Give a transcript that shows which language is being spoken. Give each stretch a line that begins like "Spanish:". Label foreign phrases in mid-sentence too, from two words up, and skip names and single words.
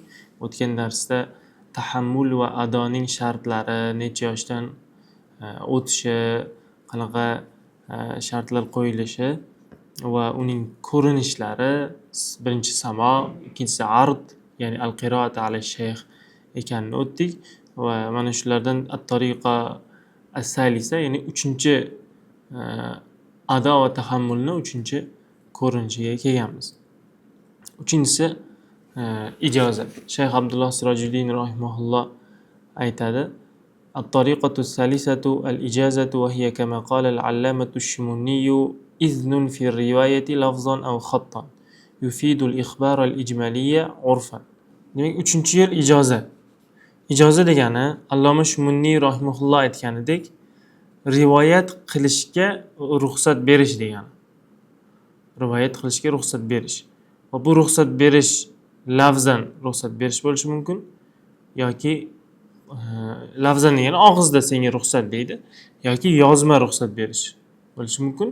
Uzbek: O'tgan darsda tahammul va adoning shartlari, necha yoshdan o'tishi, qanaqa shartlar qo'yilishi va uning ko'rinishlari, birinchi samo, ikkinchisi ard, ya'ni
Arabic: القراءة على الشيخ
Uzbek: ekanini o'tdik va mana shulardan
Arabic: الطريقة الثالثة,
Uzbek: ya'ni uchinchi ado va tahammulni uchinchi ko'rinishiga kelganmiz. Uchinchisi ijozat. Shayx Abdulloh Sirojiddin rahimahulloh aytadi:
Arabic: "الطريقة الثالثة الإجازة وهي كما قال العلامة الشمني إذن في الرواية لفظا أو خطا يفيد الإخبار الإجمالي عرفا."
Uzbek: Demak, uchinchi yo'l ijozat. Ijoza degani Alloma Shumuni rahimahulloh aytganidek, rivoyat qilishga ruxsat berish degani. Rivoyat qilishga ruxsat berish. Va bu ruxsat berish lafzan ruxsat berish bo'lishi mumkin yoki lafzan degani og'izda senga ruxsat deydi yoki yozma ruxsat berish bo'lishi mumkin.